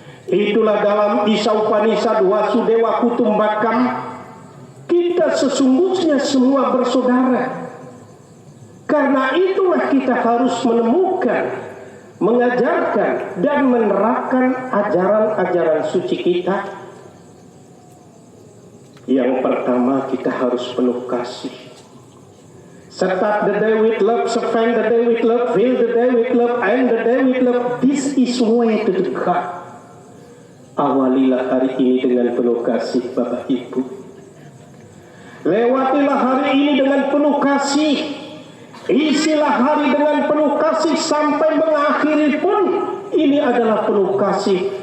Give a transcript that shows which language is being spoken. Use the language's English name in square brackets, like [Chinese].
[Indonesian] Itulah dalam Isa Upanishad Wasudewa Kutumbakam, kita sesungguhnya semua bersaudara. Karena itulah kita harus menemukan, mengajarkan dan menerapkan ajaran-ajaran suci kita. Yang pertama, kita harus penuh kasih. [English] Start the day with love, spend the day with love, fill the day with love, end the day with love. This is way to the God. [Indonesian] Awalilah hari ini dengan penuh kasih Bapak Ibu. Lewatilah hari ini dengan penuh kasih. Isilah hari dengan penuh kasih sampai mengakhiri pun ini adalah penuh kasih.